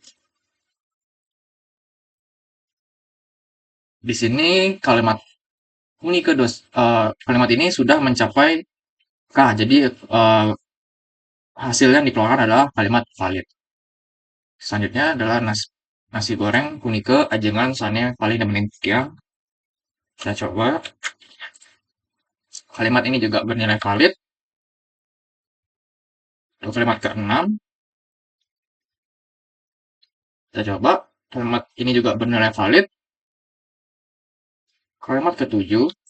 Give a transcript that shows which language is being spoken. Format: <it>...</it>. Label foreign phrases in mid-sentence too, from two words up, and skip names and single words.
<id>Di sini kalimat Unike kalimat ini sudah mencapai K. Jadi hasil yang dikeluarkan adalah kalimat valid. Selanjutnya adalah nasi goreng Unike</id> <ban>ajengan sane paling nemenin tiang.</ban> <id>Kita coba. Kalimat ini juga bernilai valid. Lalu kalimat ke-6. Kita coba. Kalimat ini juga bernilai valid. Kalimat ke-7.</id>